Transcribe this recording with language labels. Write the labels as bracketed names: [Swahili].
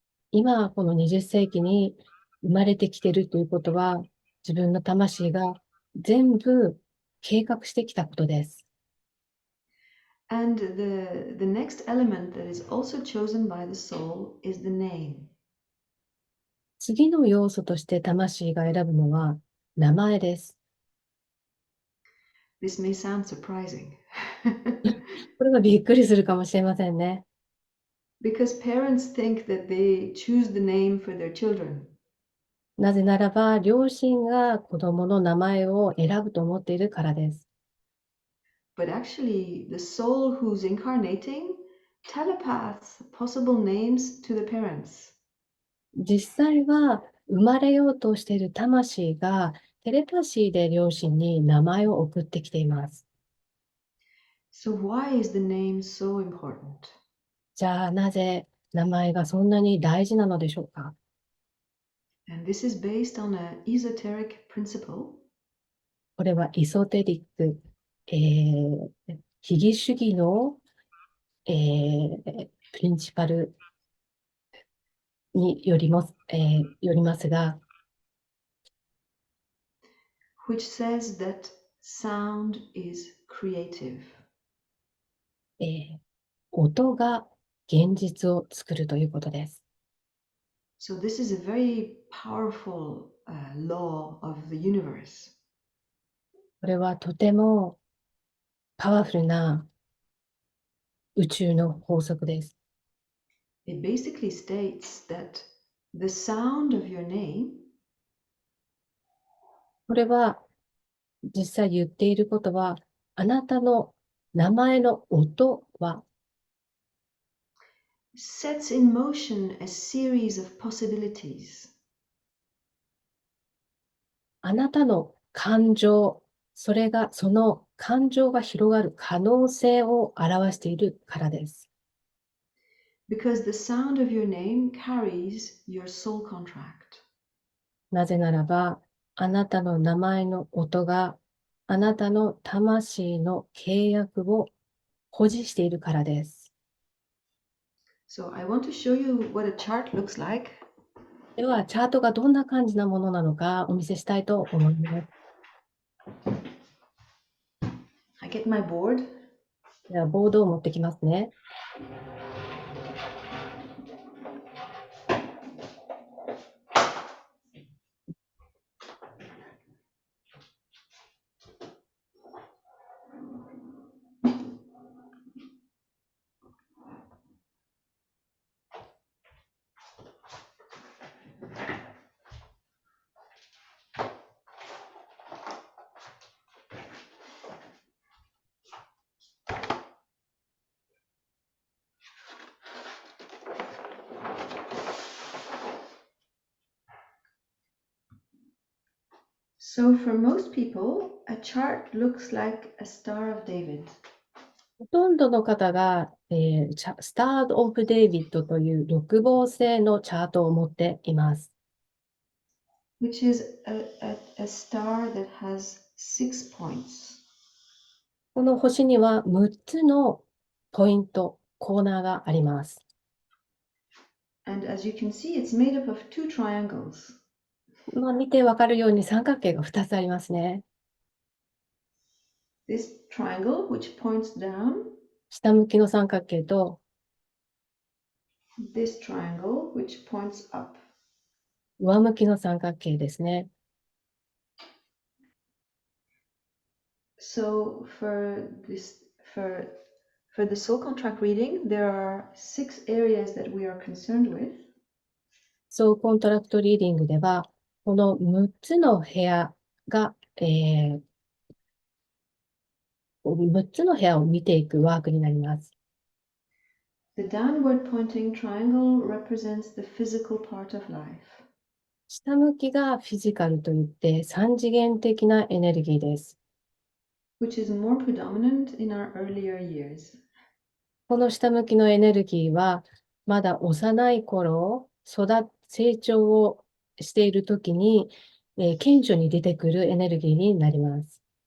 [Japanese] 今この20世紀に生まれてきているということは、自分の魂が全部計画してきたことです。 [English] And the next element that is also chosen by the soul is the name. [Japanese] 次の要素として魂が選ぶのは名前です。 [English] This may sound surprising. [Japanese] これはびっくりするかもしれませんね。 [English] Because parents think that they choose the name for their children. [Japanese] なぜならば、両親が子供の名前を選ぶと思っているからです。 [English] But actually, the soul who's incarnating telepaths possible names to the parents. [Japanese] 実際は生まれようとしている魂がテレパシーで両親に名前を送ってきています。 [English] So why is the name so important? [Japanese] じゃあなぜ名前がそんなに大事なのでしょうか。 [English] And this is based on an esoteric principle. [Japanese] これはイソテリック、非義主義の、プリンシパルによりますが、 [English] which says that sound is creative. [Japanese] 音が現実を作るということです。 [English] So this is a very powerful law of the universe. [Japanese] これはとてもパワフルな宇宙の法則です。 [English] It basically states that the sound of your name [Japanese] これは実際言っていることは、あなたの名前の音は [English] sets in motion a series of possibilities. [Japanese] あなたの感情、その感情が広がる可能性を表しているからです。 [English] Because the sound of your name carries your soul contract. [Japanese] なぜならば、あなたの名前の音があなたの魂の契約を保持しているからです。 [English] So I want to show you what a chart looks like. [Japanese] では、チャートがどんな感じなものなのかお見せしたいと思います。 [English] I get my board. [Japanese] では、ボードを持ってきますね。 [English] So for most people, a chart looks like a Star of David. [Japanese] ほとんどの方が、スター・オブ・デイビッドという六芒星のチャートを持っています。 [English] which is a star that has 6 points. [Japanese] この星には6つのポイント、コーナーがあります。 [English] And as you can see, it's made up of two triangles. [Japanese] 見てわかるように三角形が2つありますね。 [English] This triangle, which points down, [Japanese] 下向きの三角形と [English] this triangle, which points up. [Japanese] 上向きの三角形ですね。 [English] So for the soul contract reading, there are 6 areas that we are concerned with. [Japanese] ソウルコントラクトリーディングでは、この6つの部屋が、6つの部屋を見ていくワークになります。 [English] The downward pointing triangle represents the physical part of life, [Japanese] 下向きがフィジカルといって三次元的なエネルギーです。 [English] which is more predominant in our earlier years. [Japanese] この下向きのエネルギーは、まだ幼い頃、成長をしているときに、顕著に出てくるエネルギーになります。